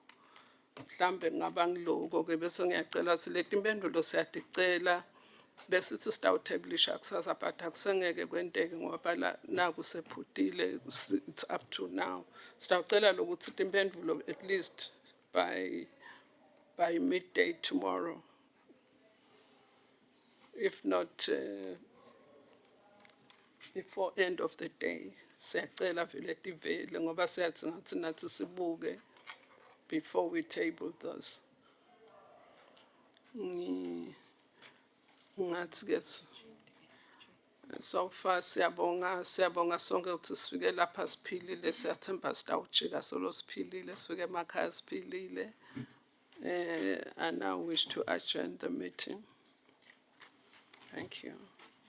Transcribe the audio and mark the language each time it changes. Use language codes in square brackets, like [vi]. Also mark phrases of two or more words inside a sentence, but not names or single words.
[ss] Mhlambe ngaba ngiloko ke bese ngiyacela ukuthi leti imphendulo siyaticela bese sithi sitawutablisha kusasa but akusengeke kwenteke ngoba la naku sephutile [en] it's up to now. [ss] Sitawucela lokuthi imphendulo [en] at least by midday tomorrow. If not before end of the day. [ss] Siyacela vele tivele ngoba siyathi ngathi nathi sibuke [en] before we table those. [ss] Ngathi ke [en] so far [ss] siyabonga sonke ukuthi sifike lapha siphilile siyathemba sitawujika solo siphilile sifike emakhaya siphilile. [en] I now wish to adjourn the meeting. Thank you.